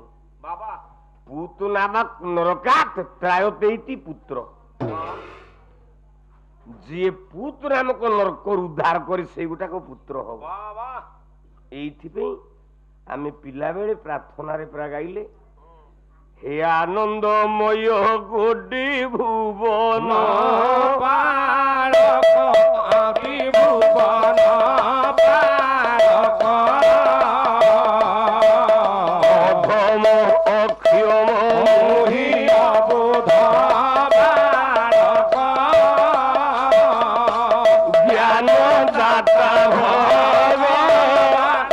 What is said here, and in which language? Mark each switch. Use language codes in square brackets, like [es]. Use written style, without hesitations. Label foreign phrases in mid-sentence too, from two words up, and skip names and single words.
[or] ବାବା [sa] ପୁତୁ ନାମ ନରକାତ ତ୍ରାୟତେଇତି [or] ପୁତ୍ର ଯିଏ ପୁତ ନାମକ ନରକରୁ ଉଦ୍ଧାର କରି ସେଇଗୁଟାକ ପୁତ୍ର ହବ ବାବା ଏଇଥିପାଇଁ ଆମେ ପିଲାବେଳେ ପ୍ରାର୍ଥନାରେ ପ୍ରାୟ ଗାଇଲେ [hi] हे आनंदमय कोटि भुवन पारक आदि भुवन पारक अधम अक्षम मोहि अबोध पारक ज्ञान दाता भगवान